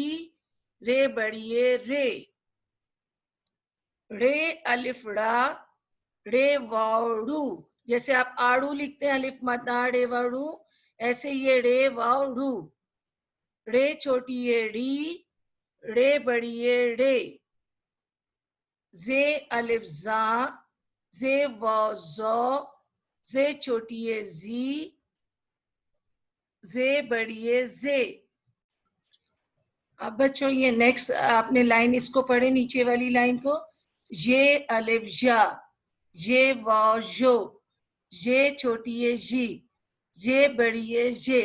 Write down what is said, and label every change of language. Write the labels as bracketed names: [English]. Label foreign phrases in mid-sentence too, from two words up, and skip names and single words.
[Urdu] رے بڑی ہے رے. رے الف ڑا. رے واو ڑو. جیسے آپ آڑو لکھتے ہیں الف مدہ رے واو ڑو, ایسے یہ رے واو ڑو. رے چھوٹی ہے ری. رے بڑی ہے رے. زے الف زا. زے واو زو. زے چھوٹی ہے زی. زے بڑی ہے زے. اب بچوں یہ نیکسٹ آپ نے لائن اس کو پڑھے نیچے والی لائن کو. یہ الف جا. یہ واو جو. یہ چھوٹی ہے جی. یہ بڑی ہے جے.